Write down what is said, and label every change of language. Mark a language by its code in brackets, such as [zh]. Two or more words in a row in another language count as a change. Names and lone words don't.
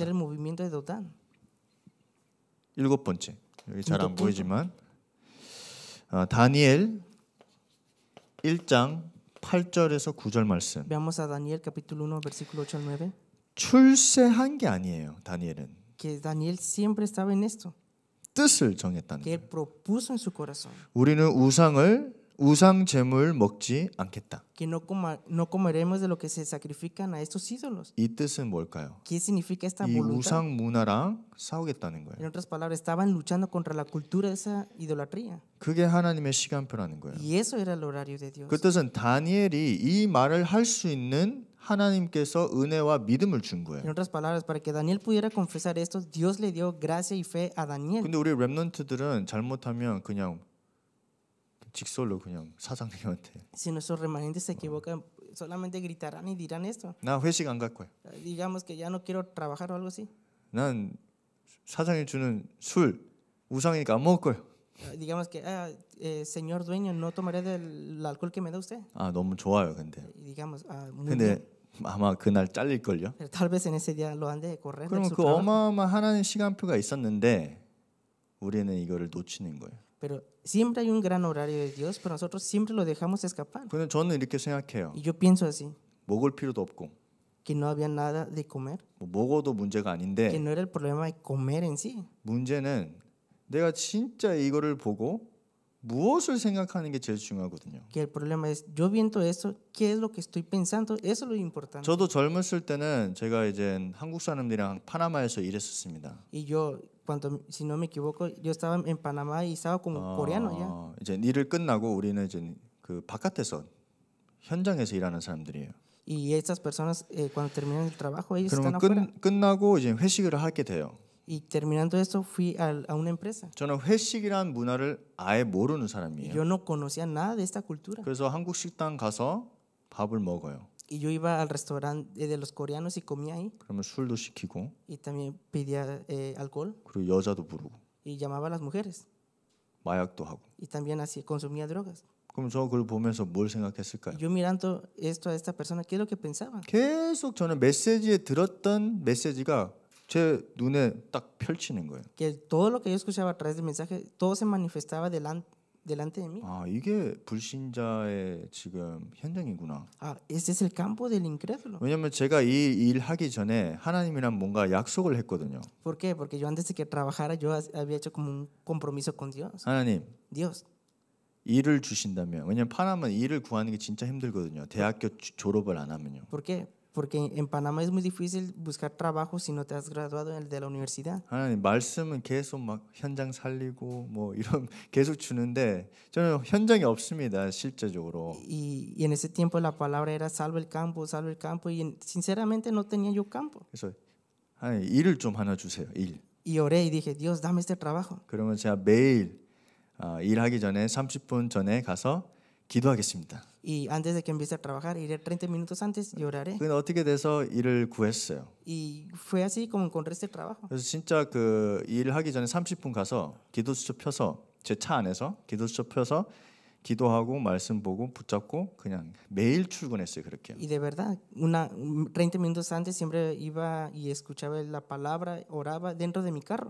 [es] el movimiento de Dotán. [ko] 7번째. 여기 잘 안 [es] punto. [ko] 보이지만 다니엘 1장 8절에서 9절 말씀. [es] Veamos a Daniel capítulo 1, versículo 8 al 9, [ko] 출세한 게 아니에요. 다니엘은 [es] que Daniel siempre estaba en esto, [ko] 뜻을 정했다는 [es] que [ko] 거예요. [es] él propuso en su corazón, [ko] 우리는 우상 제물 먹지 않겠다. [es] que no comeremos de lo que se sacrifican a estos ídolos. [ko] 이 뜻은 뭘까요? [es] ¿Qué significa esta [ko] 이 [es] voluntad? [ko] 우상 문화랑 싸우겠다는 [es] En [ko] 거예요. [es] otras palabras, estaban luchando contra la cultura de esa idolatría. [ko] 그게 하나님의 시간표라는 거예요. [es] Y eso era el horario de Dios. [ko] 그 뜻은 다니엘이 이 말을 할 수 있는 하나님께서 은혜와 믿음을 준 [es] En [ko] 거예요. [es] otras palabras, para que Daniel pudiera confesar esto, Dios le dio gracia y fe a Daniel. [ko] 근데 우리 렘넌트들은 잘못하면 그냥 직설로 그냥 사장님한테 [es] Si nuestros remanentes se equivocan, solamente gritarán y dirán esto. [ko] 나 회식 안 갈 거야. [es] Digamos que ya no quiero trabajar o algo así. [ko] 난 사장이 주는 술 우상이니까 안 먹을 거예요. [es] Digamos que, señor dueño, no tomaré del alcohol que me da usted. [ko] 아 너무 좋아요. 근데 [es] Y digamos, muy bien. [ko] 근데 아마 그날 잘릴 걸요. [es] Pero tal vez en ese día lo han de correr de [ko] 그러면 [es] su [ko] 그 [es] trabajo. [ko] 어마어마한 하나님 시간표가 있었는데 우리는 이거를 놓치는 거예요. [es] Pero siempre hay un gran horario de Dios, pero nosotros siempre lo dejamos escapar. [ko] 근데 저는 이렇게 생각해요. [es] Y yo pienso así, [ko] 먹을 필요도 없고 [es] que no había nada de comer, [ko] 뭐 먹어도 문제가 [es] que [ko] 아닌데 [es] no era el problema de comer en sí. [ko] 문제는 내가 진짜 이거를 보고 무엇을 생각하는 게 제일 중요하거든요. [es] Que el problema es, yo viendo esto, ¿qué es lo que estoy pensando? Eso es lo importante. [ko] 저도 젊었을 때는 제가 이제 한국 사람들이랑 파나마에서 일했었습니다. [es] Y yo, cuando, si no me equivoco, yo estaba en Panamá y estaba con un coreano ya. [ko] 이제 일을 끝나고 우리는 이제 그 바깥에서 현장에서 일하는 사람들이에요. [es] Y estas personas, cuando terminan el trabajo, ellos están [ko] 그러면 [es] afuera. [ko] 끝나고 이제 회식을 하게 돼요. [es] Y terminando esto, fui a una empresa. [ko] 저는 회식이란 문화를 아예 모르는 [es] Y [ko] 사람이에요. [es] yo no conocía nada de esta cultura. [ko] 그래서 한국 식당 가서 밥을 먹어요. [es] Y yo iba al restaurante de los coreanos y comía ahí. [ko] 그러면 술도 시키고 [es] Y también pedía alcohol [ko] 그리고 여자도 부르고 [es] y llamaba a las mujeres. [ko] 마약도 하고. [es] Y también así consumía drogas. [ko] 그럼 저 그걸 보면서 뭘 [es] Y [ko] 생각했을까요? [es] yo mirando esto a esta persona, ¿qué es lo que pensaba? [ko] 계속 저는 메시지에 들었던 메시지가 제 눈에 딱 펼치는 거예요. [es] Que todo lo que yo escuchaba a través del mensaje, todo se manifestaba delante de mí. [ko] 아 이게 불신자의 지금 현장이구나. [es] Este es el campo del incrédulo. [ko] 왜냐하면 제가 이 일 하기 전에 하나님이랑 뭔가 약속을 했거든요. [es] ¿Por qué? Porque yo antes de que trabajara, yo había hecho como un compromiso con Dios. [ko] 하나님 [es] Dios, [ko] 일을 주신다면 왜냐면 파나마는 일을 구하는 게 진짜 힘들거든요. 대학교 졸업을 안 하면요. [es] ¿por qué? Porque en Panamá es muy difícil buscar trabajo si no te has graduado de la universidad. [ko] 하나님 말씀은 계속 막 현장 살리고 뭐 이런 계속 주는데 저는 현장이 없습니다. 실제적으로. [es] Y en ese tiempo la palabra era salva el campo, y sinceramente no tenía yo campo. [ko] 그래서 하나님 일을 좀 하나 주세요. 일. [es] Y oré y dije, Dios, dame este trabajo. [ko] 그러면 제가 매일 일하기 전에 30분 전에 가서 기도하겠습니다. [es] Y antes de que empiece a trabajar, iré 30 minutos antes y oraré. [ko] 근데 어떻게 돼서 일을 구했어요. [es] Y fue así como encontré este trabajo. [ko] 그래서 진짜 그 일하기 전에 30분 가서 기도수첩 펴서 제 차 안에서 기도수첩 펴서 기도하고 말씀 보고 붙잡고 그냥 매일 출근했어요. 그렇게. [es] Y de verdad, 30 minutos antes siempre iba y escuchaba la palabra, oraba dentro de mi carro.